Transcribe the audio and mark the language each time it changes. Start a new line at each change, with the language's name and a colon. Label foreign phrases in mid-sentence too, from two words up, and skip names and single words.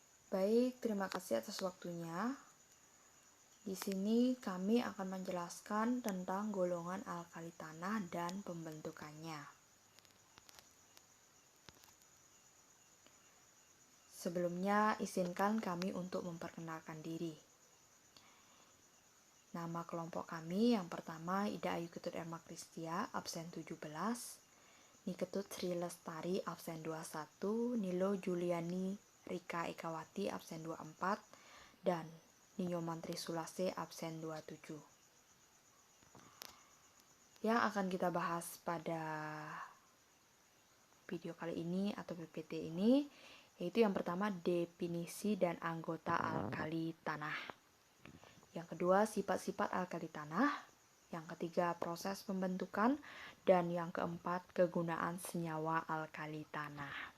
Indonesian: Baik, terima kasih atas waktunya. Di sini kami akan menjelaskan tentang golongan alkali tanah dan pembentukannya. Sebelumnya, izinkan kami untuk memperkenalkan diri. Nama kelompok kami yang pertama Ida Ayu Ketut Erma Kristia, absen 17, Niketut Sri Lestari, absen 21, Nilo Juliani Rika Ekawati, absen 24, dan Ninyo Mantri Sulase, absen 27. Yang akan kita bahas pada video kali ini atau PPT ini yaitu yang pertama definisi dan anggota alkali tanah, yang kedua sifat-sifat alkali tanah, yang ketiga proses pembentukan, dan yang keempat kegunaan senyawa alkali tanah.